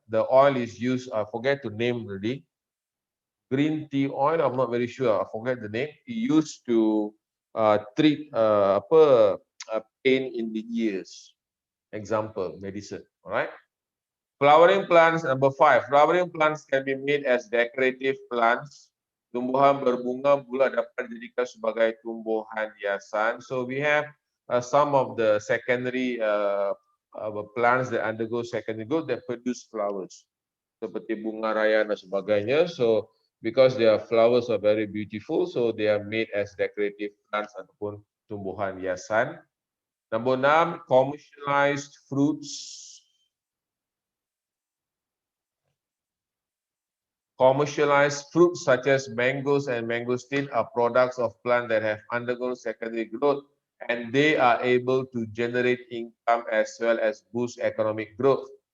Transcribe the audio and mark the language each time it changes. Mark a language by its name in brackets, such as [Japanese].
[English] The oil is used. I forget to name already. Green tea oil. I'm not very sure. I forget the name. It used to treat pain in the ears. Example, medicine. All right. Flowering plants, number 5. Flowering plants can be made as decorative plants. [Malay] Tumbuhan berbunga pula dapat dijadikan sebagai tumbuhan hiasan. [English] So we have some of the secondary plants that undergo secondary growth that produce flowers. [Malay] Seperti bunga raya dan sebagainya. [English] So because their flowers are very beautiful, so they are made as decorative plants [Malay] ataupun tumbuhan hiasan. [English] Number 6, commercialized fruits. Commercialized fruits such as mangoes and mangosteen are products of plants that have undergone secondary growth, and they are able to generate income as well as boost economic growth.